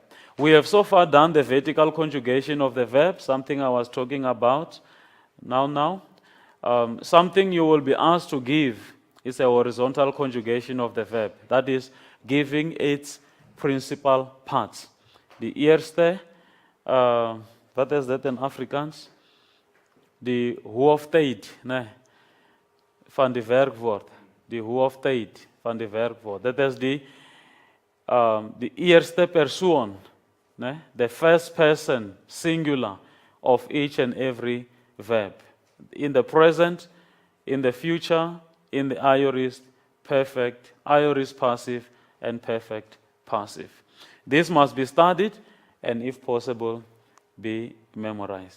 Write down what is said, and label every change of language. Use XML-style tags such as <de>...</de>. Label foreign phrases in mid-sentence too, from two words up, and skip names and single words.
<en>We have so far done the vertical conjugation of the verb, something I was talking about now. Something you will be asked to give is a horizontal conjugation of the verb. That is, giving its principal parts. The eerste, what is that in Afrikaans?</en> <af>Die hoofdtyd, nee, van die werkwoord. Die hoofdtyd van die werkwoord.</af> <en>That is the</en> <af>eerste persoon, nee,</af> <en>the first person, singular, of each and every verb. In the present, in the future, in the aorist, perfect, aorist passive, and perfect passive. This must be studied and, if possible, be memorized.</en>